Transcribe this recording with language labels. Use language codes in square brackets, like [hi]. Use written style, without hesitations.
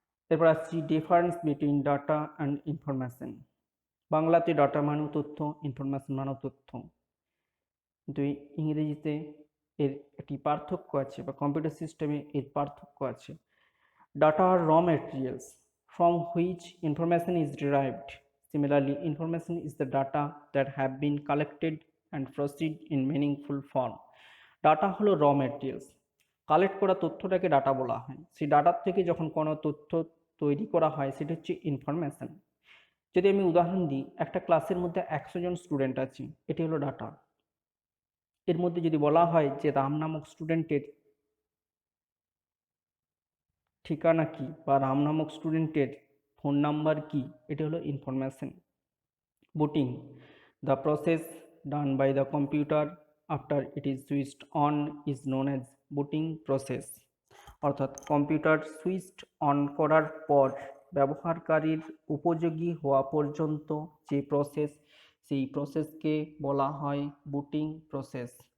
[bn] এরপর আসছি [en] Difference between data and information. [bn] বাংলাতে ডাটা মানেও তথ্য, ইনফরমেশন মানেও তথ্য, কিন্তু ইংরেজিতে এর একটি পার্থক্য আছে, বা কম্পিউটার সিস্টেমে এর পার্থক্য আছে। [en] Data are raw materials from which information is derived. Similarly, information is the data that have been collected and proceed in meaningful form. [bn] Data হলো র ম্যাটেরিয়ালস, কালেক্ট করা তথ্যটাকে ডাটা বলা হয়। সেই ডাটার থেকে যখন কোনো তথ্য তৈরি করা হয় সেটা হচ্ছে ইনফরমেশন। যদি আমি উদাহরণ দিই, একটা ক্লাসের মধ্যে 100 জন স্টুডেন্ট আছে, এটি হলো ডাটা। এর মধ্যে যদি বলা হয় যে রাম নামক স্টুডেন্টের ঠিকানা কি, বা রাম নামক স্টুডেন্টের ফোন নাম্বার কি, এটি হলো information. [en] Booting, the process done by the computer after it is switched on is known as booting process. [bn] অর্থাৎ কম্পিউটার সুইচড অন করার পর ব্যবহারকারীর উপযোগী হওয়া পর্যন্ত যে প্রসেস, সেই প্রসেসকে বলা হয় বুটিং প্রসেস।